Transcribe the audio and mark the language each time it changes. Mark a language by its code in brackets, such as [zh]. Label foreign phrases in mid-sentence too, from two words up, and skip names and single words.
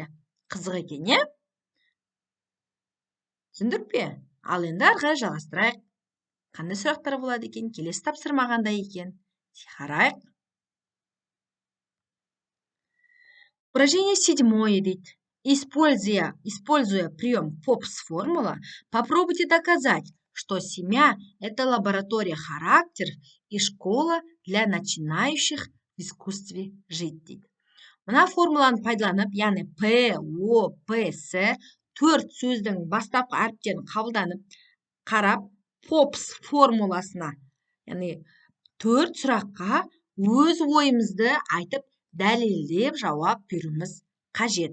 [kk] Қызық екен, е? Түсіндік пе? Ал енді ары қарай жалғастырайық. Қандай сұрақтар болады екен? Келесі тапсырма қандай екен? Қарайық. Упражнение 7 дейді. [ru] Используя прием ФОПС-формула, попробуйте доказать, что семья – это лаборатория характеров и школа для начинающих в искусстве жить дейді. [kk] Мына формуланы пайдаланып, яғни П, О, П, С 4 сөздің бастапқы әріптерін қабылданып, қарап, ФОПС формуласына, яғни 4 сұраққа өз ойымызды айтып, дәлелдеп жауап беруіміз қажет.